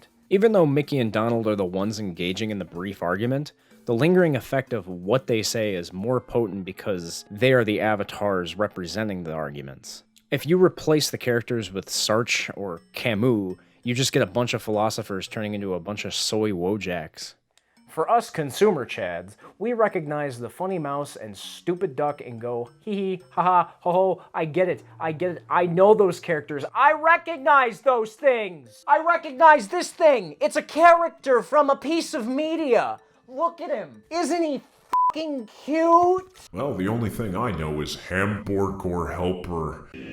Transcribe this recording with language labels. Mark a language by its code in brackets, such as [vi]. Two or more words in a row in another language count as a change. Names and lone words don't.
[en] Even though Mickey and Donald are the ones engaging in the brief argument, the lingering effect of what they say is more potent because they are the avatars representing the arguments. If you replace the characters with Sartre or Camus, you just get a bunch of philosophers turning into a bunch of soy wojaks. For us consumer chads, we recognize the funny mouse and stupid duck and go, hee hee, ha ha, ho ho, I get it, I know those characters, I recognize those things! I recognize this thing! It's a character from a piece of media! Look at him! Isn't he f***ing cute? Well, the only thing I know is Hamburger Helper.